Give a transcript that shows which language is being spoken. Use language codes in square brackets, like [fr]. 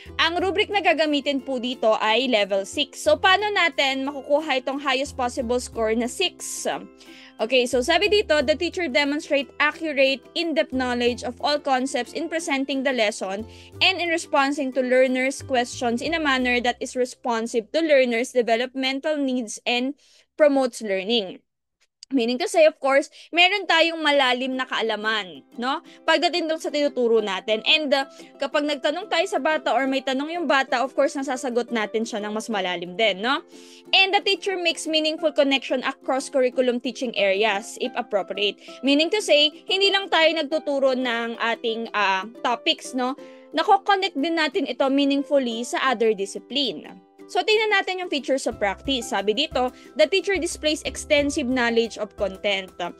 [tl] Ang rubric na gagamitin po dito ay level 6. So, paano natin makukuha itong highest possible score na 6? [en] Okay, so [tl] sabi dito, [en] the teacher demonstrate accurate, in-depth knowledge of all concepts in presenting the lesson and in responding to learners' questions in a manner that is responsive to learners' developmental needs and promotes learning. Meaning to say, [tl] of course, meron tayong malalim na kaalaman, no? Pagdating doon sa tinuturo natin. And kapag nagtanong tayo sa bata or may tanong yung bata, of course, nasasagot natin siya ng mas malalim din, no? [en] And the teacher makes meaningful connection across curriculum teaching areas, if appropriate. Meaning to say, [tl] hindi lang tayo nagtuturo ng ating topics, no? Nako-connect din natin ito meaningfully sa other discipline. [en] So, [tl] tingnan natin yung [en] features of practice. [tl] Sabi dito, [en] the teacher displays extensive knowledge of content.